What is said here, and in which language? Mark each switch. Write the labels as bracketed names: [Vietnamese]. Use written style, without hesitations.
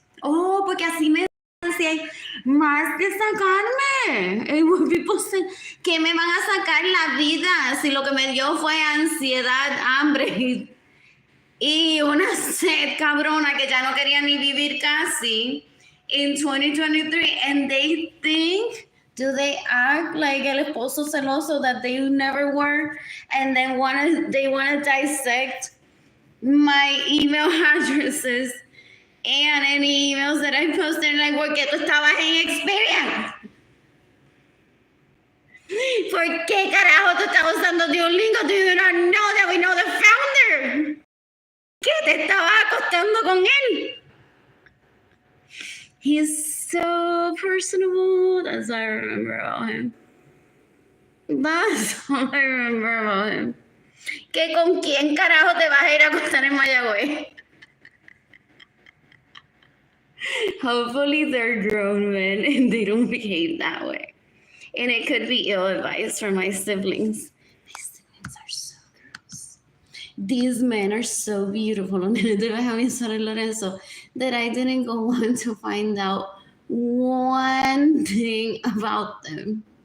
[Spanish] Oh, porque así me decían, más de sacarme. [English] And when people say, [Spanish] que me van a sacar la vida si lo que me dio fue ansiedad, hambre y una sed cabrona que ya no quería ni vivir casi [English] in [Spanish] 2023. [English] And they think, do they act like [Spanish] el esposo celoso [English] that they never were, and then they wanna dissect my email addresses and any emails that I posted, like, [Spanish] porque tú estabas en [English] Experian. [Spanish] ¿Por qué carajo tú estás usando Duolingo? [English] Do you not know that we know the founder? [Spanish] ¿Qué te estaba acostando con él? [English] He's so personable. That's all I remember about him. That's all I remember about him. [Spanish] ¿Que con quién carajo te vas a ir a acostar en Mayagüez? [English] Hopefully they're grown men and they don't behave that way. And it could be ill advice from my siblings. My siblings are so gross. These men are so beautiful on Arlene Lorenzo that I didn't go on to find out one thing about them.